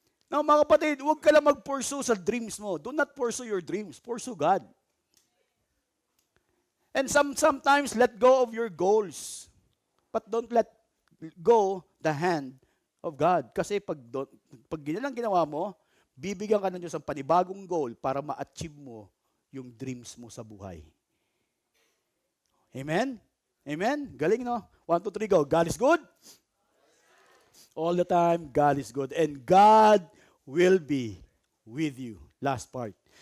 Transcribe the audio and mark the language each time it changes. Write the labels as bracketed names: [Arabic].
[Filipino] Now, mga kapatid, huwag ka lang mag-pursue sa dreams mo. [English] Do not pursue your dreams. Pursue God. And sometimes, let go of your goals. But don't let go the hand of God. [Filipino] Kasi pag lang ginawa mo, bibigyan ka ng Diyos ng panibagong goal para ma-achieve mo yung dreams mo sa buhay. [English] Amen? Amen? [Filipino] Galing, no? [English] 1, 2, 3, go. God is good. All the time, God is good. And God will be with you. Last part.